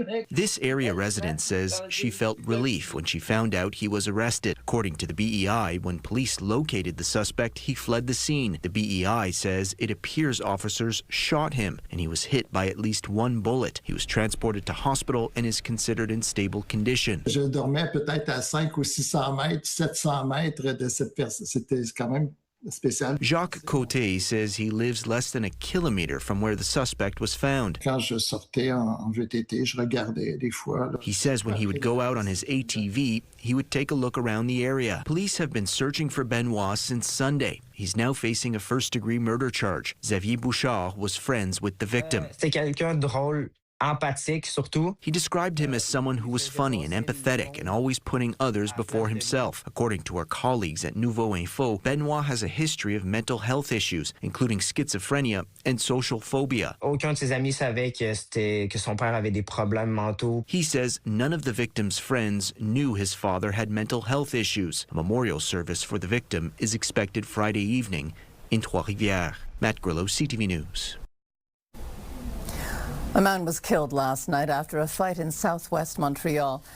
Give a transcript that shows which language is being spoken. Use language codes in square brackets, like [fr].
[en] This area resident says she felt relief when she found out he was arrested. According to the BEI, when police located the suspect, he fled the scene. The BEI says it appears officers shot him and he was hit by at least one bullet. He was transported to hospital and is considered in stable condition. [fr] Je dormais peut-être à 500 ou 600 mètres, 700 mètres de cette personne. C'était quand même spécial. [en] Jacques Côté says he lives less than a kilometer from where the suspect was found. [fr] Quand je sortais en VTT, je regardais des fois. [en] He says when he would go out on his ATV, he would take a look around the area. Police have been searching for Benoit since Sunday. He's now facing a first-degree murder charge. Xavier Bouchard was friends with the victim. [fr] C'était quelqu'un de drôle. Empathique, surtout. [en] He described him as someone who was funny and empathetic and always putting others before himself. According to our colleagues at Nouveau Info, Benoit has a history of mental health issues, including schizophrenia and social phobia. [fr] Aucun de ses amis savait que son père avait des problèmes mentaux. [en] He says none of the victim's friends knew his father had mental health issues. A memorial service for the victim is expected Friday evening in Trois-Rivières. Matt Grillo, CTV News. A man was killed last night after a fight in southwest Montreal.